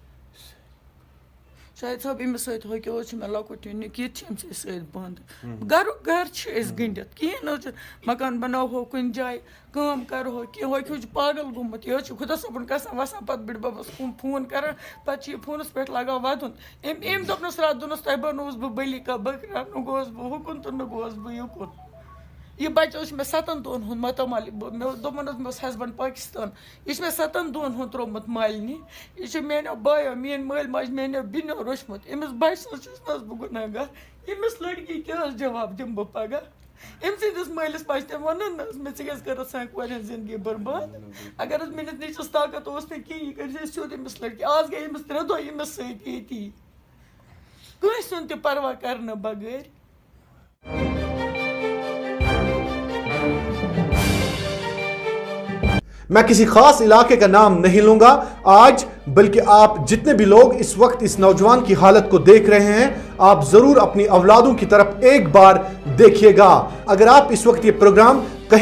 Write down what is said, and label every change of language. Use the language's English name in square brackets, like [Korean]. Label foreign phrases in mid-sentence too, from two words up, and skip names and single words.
[Kashmiri] شاید صٲب أمِس سۭتۍ ہۄکھیو حظ چھُ مےٚ لۄکُٹ یُنِک یہِ تہِ چھِ أمۍ سۭتۍ بنٛد گرٕ چھِ أسۍ گٔنڈِتھ کِہیٖنۍ نہ حظ چھُ مکان بناوہو کُنہِ جایہِ کٲم کرہو کینٛہہ ہۄکھیو چھُ پاگل گوٚمُت یہِ حظ چھُ خۄدا صٲبُن گژھان وسان پتہٕ بٕڈِ ببس فون کران پتہٕ چھُ یہِ فونس پٮ۪ٹھ لاگان ودُن أمۍ دوٚپنَس راتھ دوٚپنَس تۄہہِ بنووُس بہٕ [Urdu] بٔلی کا بکرا [Kashmiri] نہ گوس بہٕ ہُکُن تہٕ نہ گوس بہٕ یُکُن یہِ بچہٕ اوس مےٚ 7 دۄہن ہُنٛد ماتامال مےٚ اوس دوٚپمَن حظ مےٚ اوس ہسبنٛڈ پاکِستان یہِ چھُ مےٚ 7 دۄہن ہُنٛد ترٛوومُت مالنہِ یہِ چھُ میانیو بایو میٲنۍ مٲلۍ ماجہِ میانیو بیٚنیو روٚچھمُت أمِس بچہِ سٕنٛز چھُس نہ حظ بہٕ گُناہ گار ییٚمِس لڑکی کیٛاہ حظ جواب دِمہٕ بہٕ پگاہ أمۍ سٕنٛدِس مٲلِس ماجہِ تٔمۍ ووٚنُن نہ حظ مےٚ ژٕ کیٛازِ کٔرٕتھ سانہِ کورِ ہٕنٛز زندگی برباد اگر حظ میٲنِس نیٚچوِس طاقت اوس نہٕ کِہیٖنۍ یہِ کٔرۍ زِ سیوٚد أمِس لڑکی آز گٔے أمِس 3 دۄہ أمِس سۭتۍ ییٚتی کٲنٛسہِ ہُنٛد تہِ پرواہ کرنہٕ بغٲر [Urdu] میں کسی خاص علاقے کا نام نہیں لوں گا آج بلکہ آپ جتنے بھی لوگ اس وقت اس نوجوان کی حالت کو دیکھ رہے ہیں آپ ضرور اپنی اولادوں کی طرف ایک بار دیکھیے گا اگر آپ اس وقت یہ پروگرام کہیں